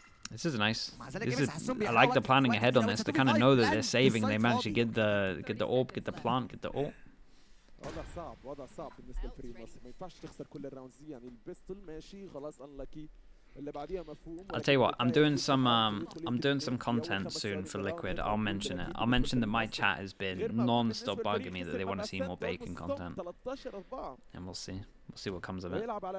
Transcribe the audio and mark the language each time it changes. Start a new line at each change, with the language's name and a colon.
English: This is nice. I like the planning ahead on this. They kind of know that they're saving. They managed to get the orb, get the plant, get the ult.
Arabic: وضع صعب، وضع صعب بالنسبه لفريق مصر. ما ينفعش تخسر كل الراوندز دي يعني. البيستول ماشي خلاص انلاكي
English: I'll tell you what, I'm doing some content soon for Liquid. I'll mention it. I'll mention that my chat has been non-stop bugging me that they want to see more bacon content, and we'll see what comes of it.